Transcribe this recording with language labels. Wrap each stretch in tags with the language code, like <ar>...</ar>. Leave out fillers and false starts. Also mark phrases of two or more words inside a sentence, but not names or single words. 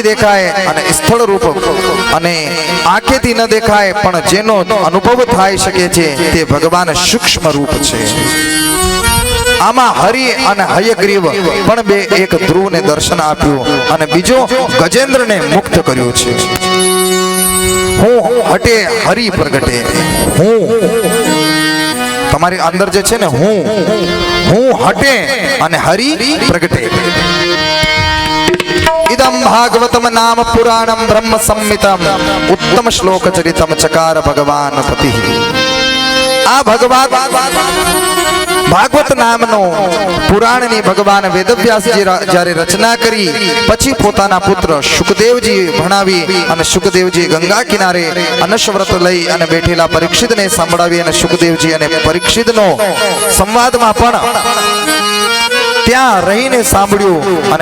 <gu>દેખાય અને સ્થળ રૂપ અને આંખેથી ન દેખાય પણ જેનો અનુભવ થાય શકે છે તે ભગવાન સૂક્ષ્મ રૂપ છે આમાં હરિ અને હયગ્રીવ પણ બે એક ધ્રુવને દર્શન આપ્યું અને બીજો ગજેન્દ્રને મુક્ત કર્યો છે હું હટે હરિ પ્રગટે હું તમારી અંદર જે છે ને હું હટે અને હરિ પ્રગટે</gu> <sa>इदं भागवतम नाम पुराणं ब्रह्म संहितम उत्तम श्लोक चरितम चकार भगवान पति</sa> <gu>આ ભાગવત નામનો પુરાણની ભગવાન વેદવ્યાસજી જ્યારે રચના કરી પછી પોતાના પુત્ર શુકદેવજી ભણાવી અને શુકદેવજી ગંગા કિનારે અનશ્વ્રત લઈ અને બેઠેલા પરીક્ષિતને સંભળાવી અને શુકદેવજી અને પરીક્ષિતનો સંવાદમાં પણ ત્યાં રહીને સાંભળ્યું અને</gu>